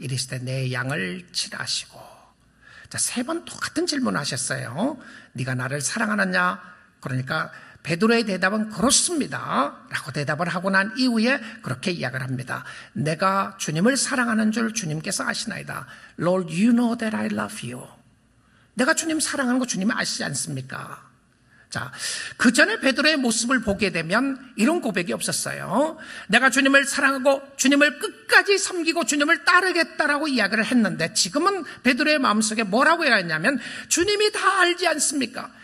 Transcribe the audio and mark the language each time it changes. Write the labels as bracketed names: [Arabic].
[Korean] 이르시되 내 양을 치라 하시고. 자, 세 번 똑같은 질문을 하셨어요. 네가 나를 사랑하느냐? 그러니까 베드로의 대답은 그렇습니다 라고 대답을 하고 난 이후에 그렇게 이야기를 합니다. 내가 주님을 사랑하는 줄 주님께서 아시나이다. [English] Lord, you know that I love you. [Korean] 내가 주님 사랑하는 거 주님이 아시지 않습니까? 자, 그 전에 베드로의 모습을 보게 되면 이런 고백이 없었어요. 내가 주님을 사랑하고 주님을 끝까지 섬기고 주님을 따르겠다라고 이야기를 했는데, 지금은 베드로의 마음속에 뭐라고 해야 했냐면 주님이 다 알지 않습니까?